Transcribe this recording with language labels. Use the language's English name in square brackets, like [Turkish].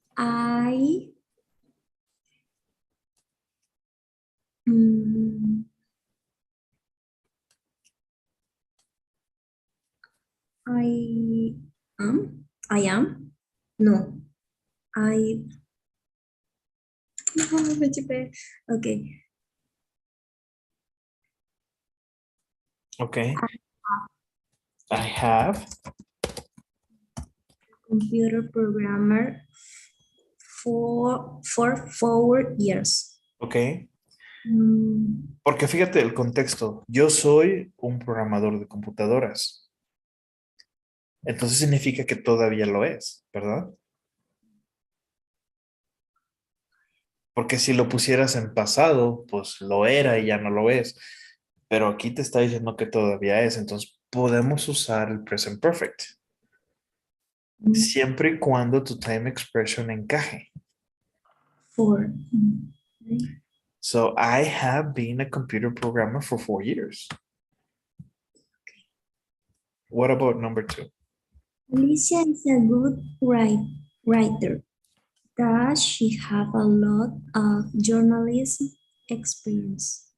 [English] I mm, I I am no I no, [Spanish] me chipé. [English] Okay, Okay. I have. computer programmer for 4 years. Okay. Mm, [Spanish] Porque fíjate el contexto. Yo soy un programador de computadoras. Entonces significa que todavía lo es, ¿verdad? Porque si lo pusieras en pasado, pues lo era y ya no lo es. Pero aquí te está diciendo que todavía es. Entonces podemos usar el present perfect. Siempre y cuando tu time expression encaje. [English] for So I have been a computer programmer for 4 years. What about number two? Alicia is a good writer. Does she have a lot of journalism experience?